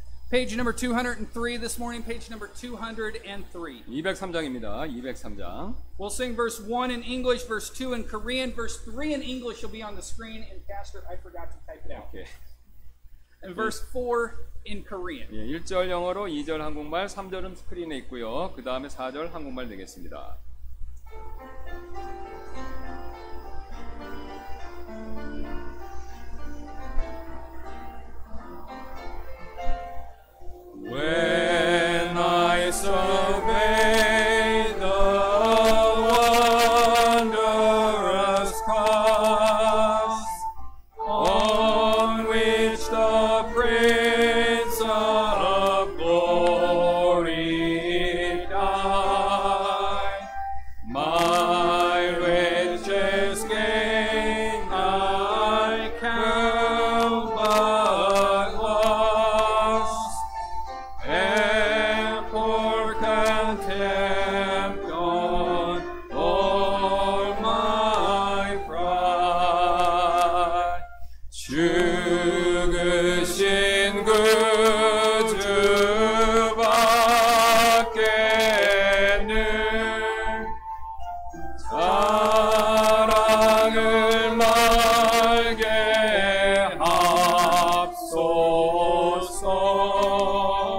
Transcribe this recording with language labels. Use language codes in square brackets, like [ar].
[en] Page number 203 this morning, page number 203. [ko] 203장입니다. 203장. [en] We'll sing verse 1 in English, verse 2 in Korean, verse 3 in English will be on the screen, and Pastor, I forgot to type it out. [ko] 오케이. [en] And verse 4 in Korean. [ko] 예, 1절 영어로 2절 한국말, 3절은 스크린에 있고요. 그 다음에 4절 한국말 되겠습니다. [en] When I survey the wondrous cross on which the Prince of Glory died, my riches gain I count but loss, and for contempt on all my pride. [ko] 죽으신 그 주밖에는 사랑을 말게 합소서.